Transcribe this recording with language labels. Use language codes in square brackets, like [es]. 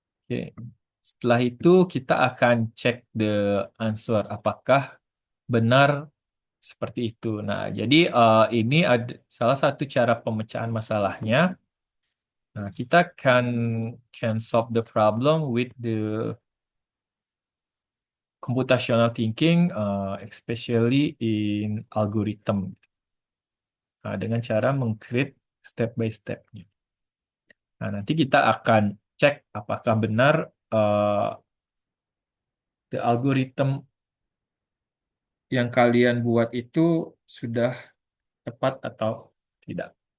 [id] Oke. Setelah itu kita akan cek [en] the answer [id] apakah benar seperti itu. Nah, jadi ini ada salah satu cara pemecahan masalahnya. Nah, kita [en] can solve the problem with the computational thinking, especially in algorithm. [id] Nah, dengan cara mengcreate step by step-nya. Nah, nanti kita akan cek apakah benar [en] the algorithm [id] yang kalian buat itu sudah tepat atau tidak.